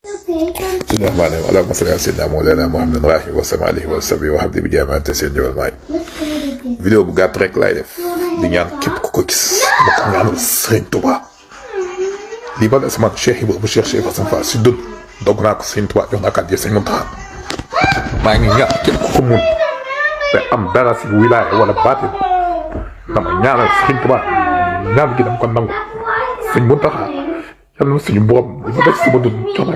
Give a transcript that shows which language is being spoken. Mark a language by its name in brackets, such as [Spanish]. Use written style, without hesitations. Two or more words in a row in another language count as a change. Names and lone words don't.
[Arabic] بسم الله الرحمن الرحيم اللهم صل على سيدنا مولانا محمد راحي وسلم عليه وصحبه وحبي [Wolof] bi jaamaate seen jëwal maay vidéo bu gàtt rek laay def di ñaan képp ku ko gis ma ko ñaanal Serigne Touba lii ba des man Cheikh Ibra bu Cheikh Assane Fall si dund dog naa ko Serigne Touba jox naa ko addiya Serigne Mountakha maa ngi ñaan képp ku ko mun te am dara si wilaaya wala baatin dama ñaanal Serigne Touba ñaan gi dama ko nangu Serigne Mountakha yàlla na suñu borom li ma def sama dund jox naa